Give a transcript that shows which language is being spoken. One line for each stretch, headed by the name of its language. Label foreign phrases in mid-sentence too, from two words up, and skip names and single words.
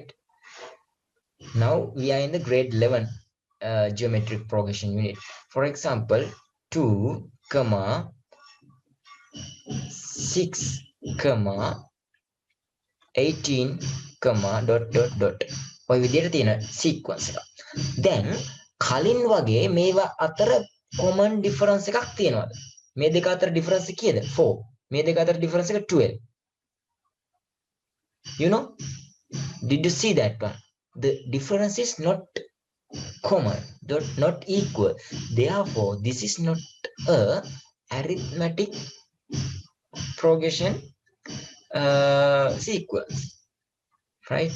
English: Now we are in the grade 11 geometric progression unit. For example, 2, 6, 18, dot.
Sinhala: ඔය විදිහට තියෙන sequence එක. Then කලින් වගේ මේවා අතර
English: common difference
Sinhala: එකක් තියෙනවද? මේ දෙක අතර difference කීයද? 4. මේ දෙක අතර difference එක 12.
English: You know? Did you see that one? The difference is not common, not equal. Therefore, this is not a arithmetic progression sequence, right?